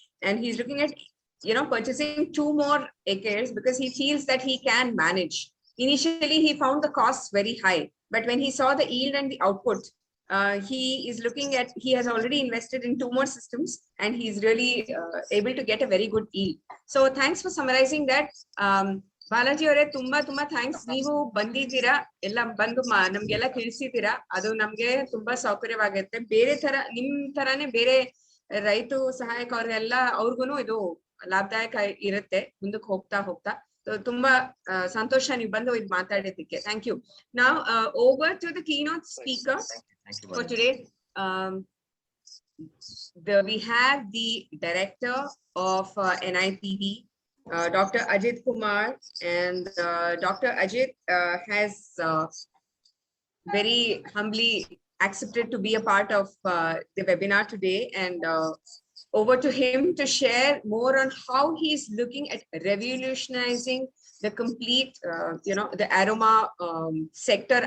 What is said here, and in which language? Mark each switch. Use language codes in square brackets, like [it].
[en] And he's looking at, purchasing 2 more acres because he feels that he can manage. Initially, he found the costs very high, but when he saw the yield and the output, he has already invested in 2 more systems, and he's really able to get a very good yield. So thanks for summarizing that. [kn] Balaji ಅವರೇ, ತುಂಬಾ thanks. ನೀವು ಬಂದಿದ್ದೀರಾ, ಎಲ್ಲ ಬಂದು ನಮ್ಗೆಲ್ಲ ತಿಳಿಸಿದ್ದೀರಾ. ಅದು ನಮ್ಗೆ ತುಂಬಾ ಸೌಕರ್ಯವಾಗುತ್ತೆ. ಬೇರೆ ತರ ನಿಮ್ ತರಾನೇ ಬೇರೆ ರೈತ ಸಹಾಯಕ ಅವ್ರಿಗೆಲ್ಲ ಅವ್ರಿಗೂ ಇದು ಲಾಭದಾಯಕ ಇರುತ್ತೆ ಮುಂದಕ್ಕೆ ಹೋಗ್ತಾ. ತುಂಬಾ ಸಂತೋಷ ನೀವು ಬಂದು ಇದು ಮಾತಾಡಿದ್ದಕ್ಕೆ. Thank you. [en] Now over to the keynote speaker for today. We have the director of NIPD, Dr. Ajit Kumar, and Dr. Ajit has very humbly accepted to be a part of the webinar today, and over to him to share more on how he's looking at revolutionizing the complete, the aroma sector.